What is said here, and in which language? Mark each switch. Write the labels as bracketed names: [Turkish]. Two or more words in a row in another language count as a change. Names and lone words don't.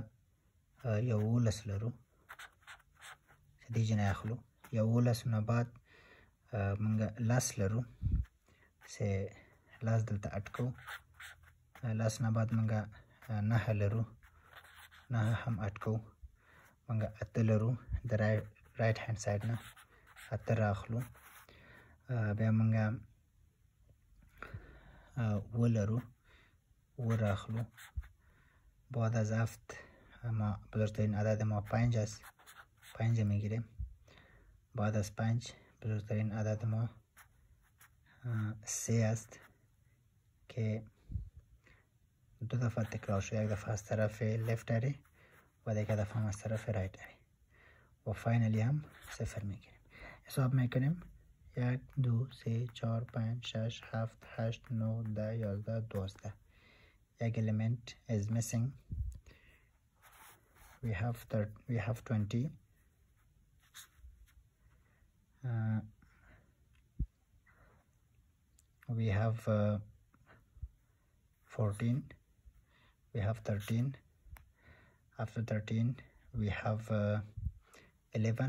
[Pashto] 11 لرو چې دې جنه اخلو، 11 نه بعد منګه 10 لرو چې 10 دلته اټکو، 10 نه بعد منګه 9 لرو، 9 هم اټکو، منګه 8 لرو د [English] right hand side [Pashto] نه 8 راخلو، بیا منګه 7 لرو 7 راخلو. [Persian] بعد از 7 ما بزرگترین عدد ما 5 است، 5 میگیریم. بعد از 5 بزرگترین عدد ما 3 است که دو دفعه تکرار شد، یک دفعه از طرف [English] left array [Persian] و دیگه دفعه هم از طرف [English] right array [Persian] و فاینلی هم 0 میگیریم. حساب میکنیم 1 2 3 4 5 6 7 8 9 10 11 12. [English] یک element is missing. We have 20. We have 14. We have 13. After 13 we have 11.